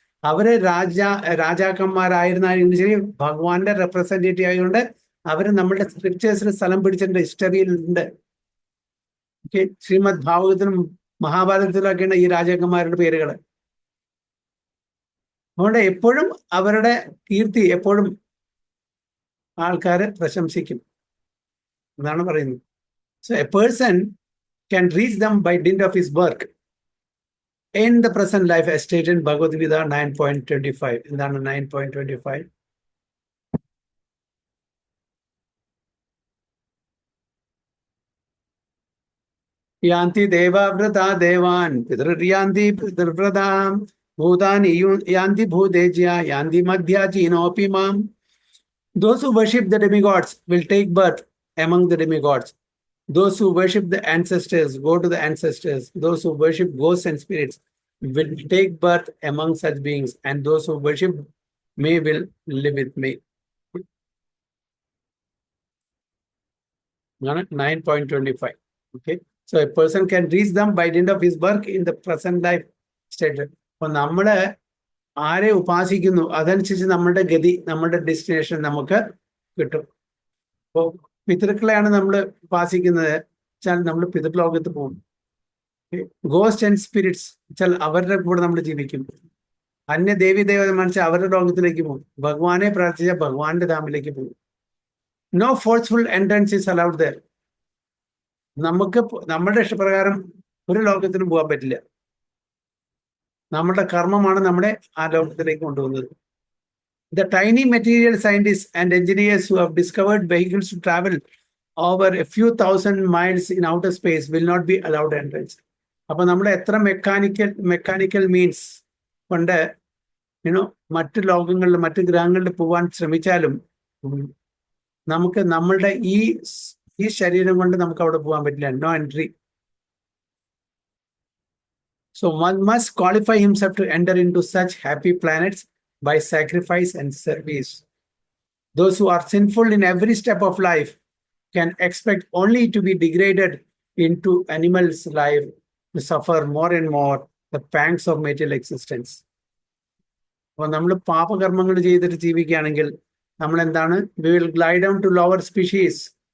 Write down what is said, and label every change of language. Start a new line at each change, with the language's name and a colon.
Malayalam: അവര് രാജാക്കന്മാരായിരുന്നാലും ശരി, ഭഗവാന്റെ റെപ്രസെന്റേറ്റീവ് ആയതുകൊണ്ട് അവര് നമ്മളുടെ സ്ക്രിപ്റ്റേഴ്സിൽ സ്ഥലം പിടിച്ചിട്ടുണ്ട്, ഹിസ്റ്ററിയിലുണ്ട്. ശ്രീമദ് ഭാഗവതത്തിലും മഹാഭാരതത്തിലൊക്കെയാണ് ഈ രാജാക്കന്മാരുടെ പേരുകൾ. അതുകൊണ്ട് എപ്പോഴും അവരുടെ കീർത്തി എപ്പോഴും ആൾക്കാര് പ്രശംസിക്കും എന്നാണ് പറയുന്നത്.
English: So a person can reach them by dint of his work in the present life, as stated in Bhagavad Gita 9.25.
Malayalam: എന്താണ് 9.25?
Sanskrit: യാന്തി ദേവാവ്രതാ ദേവാൻ പിതൃര്യാന്തി പിതൃവ്രതാം ഭൂതാനി യാന്തി ഭൂതേജ്യ യാന്തി മധ്യാചീനോപി മാം.
English: Those who worship the demigods will take birth among the demigods. Those who worship the ancestors go to the ancestors. Those who worship ghosts and spirits will take birth among such beings, and those who worship me will live with me. 9.25. Okay, so a person can reach them by dint of his work in the present life state.
Malayalam: അപ്പോൾ നമ്മള് ആരെ ഉപാസിക്കുന്നു അതനുസരിച്ച് നമ്മളുടെ ഗതി, നമ്മളുടെ destination നമുക്ക് കിട്ടും. അപ്പോൾ പിതൃക്കളെയാണ് നമ്മൾ ഉപാസിക്കുന്നത് വെച്ചാൽ നമ്മൾ പിതൃലോകത്ത് പോകും. ഗോസ്റ്റ് ആൻഡ് സ്പിരിറ്റ്സ് വെച്ചാൽ അവരുടെ കൂടെ നമ്മൾ ജീവിക്കും. അന്യ ദേവി ദേവത മനസ്സിൽ അവരുടെ ലോകത്തിലേക്ക് പോകും. ഭഗവാനെ പ്രാർത്ഥിച്ച ഭഗവാന്റെ ധാമിലേക്ക് പോകും.
English: No forceful entrance is allowed there.
Malayalam: നമുക്ക് നമ്മുടെ ഇഷ്ടപ്രകാരം ഒരു ലോകത്തിനും പോകാൻ പറ്റില്ല. നമ്മുടെ കർമ്മമാണ് നമ്മളെ ആ ലോകത്തിലേക്ക് കൊണ്ടുപോകുന്നത്.
English: The tiny material scientists and engineers who have discovered vehicles to travel over a few thousand miles in outer space will not be allowed entrance.
Malayalam: അപ്പൊ നമ്മൾ എത്ര മെക്കാനിക്കൽ മീൻസ് കൊണ്ട് മറ്റു ലോകങ്ങളിൽ മറ്റു ഗ്രഹങ്ങളിൽ പോകാൻ ശ്രമിച്ചാലും നമുക്ക് നമ്മളുടെ ഈ ശരീരം കൊണ്ട് നമുക്ക് അവിടെ പോകാൻ പറ്റില്ല.
English: No entry. So one must qualify himself to enter into such happy planets by sacrifice and service. Those who are sinful in every step of life can expect only to be degraded into animals' life, to suffer more and more the pangs of material existence.
Malayalam: അപ്പോൾ നമ്മൾ പാപകർമ്മങ്ങൾ ചെയ്തിട്ട് ജീവിക്കുകയാണെങ്കിൽ നമ്മൾ എന്താണ്?
English: We will glide down to lower species.